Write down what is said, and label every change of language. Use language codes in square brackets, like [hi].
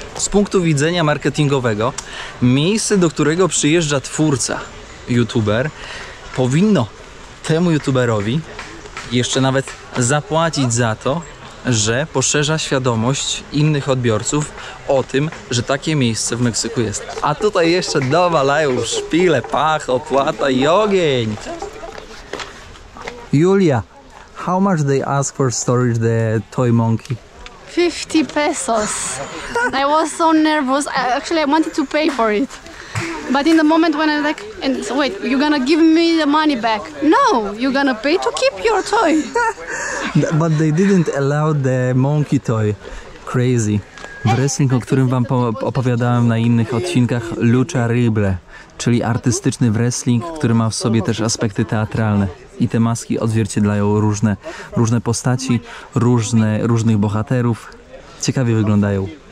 [pl] Z punktu widzenia marketingowego, miejsce, do którego przyjeżdża twórca, youtuber, powinno temu youtuberowi jeszcze nawet zapłacić za to, że poszerza świadomość innych odbiorców o tym, że takie miejsce w Meksyku jest. A tutaj jeszcze dowalają szpile, pach, opłata i ogień. [en] Julia, how much they ask for storage the toy monkey? 50 pesos. I was so nervous. I wanted to pay for it. But in the moment when I'm like, wait, you're gonna give me the money back? No, you're gonna pay to keep your toy. But they didn't allow the monkey toy. Crazy. [pl] Wrestling, o którym wam opowiadałem na innych odcinkach, lucha libre, czyli artystyczny wrestling, który ma w sobie też aspekty teatralne. I te maski odzwierciedlają różne postaci, różnych bohaterów. Ciekawie wyglądają.